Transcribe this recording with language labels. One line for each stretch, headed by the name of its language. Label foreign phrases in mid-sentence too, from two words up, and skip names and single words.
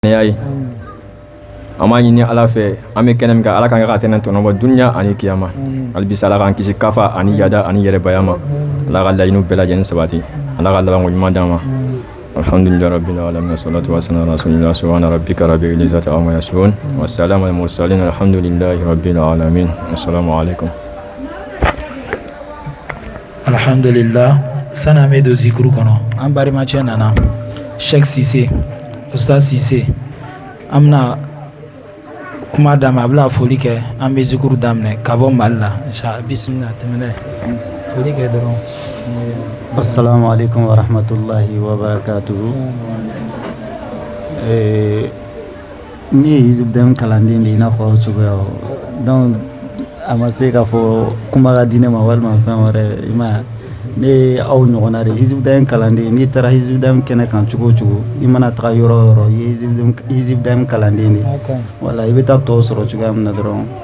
Bambara: yayi amma ɲini ala fɛ an bɛ kɛnɛ min kan ala kan ka tɛnɛ tɔnɔbɔ dunya ani kiyama albisa ala kan kisi kafa ani yada ani yɛrɛbaya ma ala ka laɲiniw bɛɛ lajɛlen sabati ala ka labanko ɲuman d'an ma
Arabic: الحمد لله رب العالمين والصلاة والسلام على رسول الله سبحان ربك رب العزة عما يصفون والسلام على المرسلين الحمد لله رب العالمين السلام عليكم.
Bambara: Alhamdulillah sana me do zikru kono an bari ma cɛ nana Sheikh Cissé Ustaz Cissé amna kuma dama abla foli kɛ an bɛ zikuru daminɛ ka bɔ Mali la
Arabic: إن شاء الله بسم الله
Bambara: tɛmɛnɛ foli kɛ dɔrɔn.
Arabic: السلام عليكم ورحمة الله وبركاته.
Bambara: Ni ye hizib dɛm kalanden de i n'a fɔ aw cogoya donc a ma se k'a fɔ kuma ka di ne ma walima fɛn wɛrɛ i ma ne aw ɲɔgɔnna de hizib dɛm kalanden n'i taara hizib dɛm kɛnɛ kan cogo o cogo i mana taga yɔrɔ o yɔrɔ i ye hizib dɛm kalanden de wala i bɛ taa tɔw sɔrɔ cogoya min na dɔrɔn